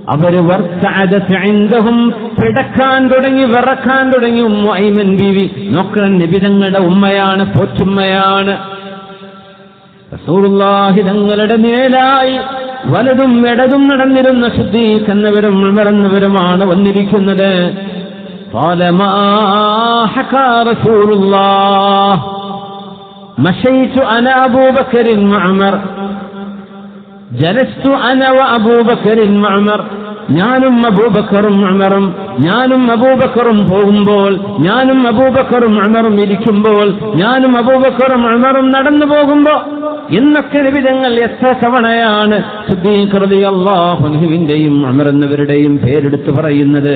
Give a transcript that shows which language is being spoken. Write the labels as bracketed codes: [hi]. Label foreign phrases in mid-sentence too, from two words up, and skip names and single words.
[ml] അവര് പിടക്കാൻ തുടങ്ങി, വിറക്കാൻ തുടങ്ങി. ഉമ്മു ഐമൻ ബീവി നോക്കണം, നബി തങ്ങളുടെ ഉമ്മയാണ്, പോറ്റുമ്മയാണ്. റസൂലുള്ളാഹി തങ്ങളുടെ മേലായി വലതും ഇടതും നടന്നിരുന്ന സിദ്ദീഖ് എന്നവരും ഉമർ എന്നവരുമാണ് വന്നിരിക്കുന്നത്. [ar] قال ما حكى رسول الله مشيت انا ابو بكر وعمر جلست انا وابو بكر وعمر. [ml] ഞാനും അബൂബക്കറും ഉമറും, ഞാനും അബൂബക്കറും പോകുമ്പോൾ, ഞാനും അബൂബക്കറും ഉമറും ഇരിക്കുമ്പോൾ, ഞാനും അബൂബക്കറും ഉമറും നടന്നു പോകുമ്പോ എന്നൊക്കെ നിബിധങ്ങൾ എത്ര തവണയാണ് സിദ്ദീഖ് റളിയല്ലാഹു അൻഹുവിന്റെയും ഉമർ എന്നവരുടെയും പേരെടുത്ത് പറയുന്നത്.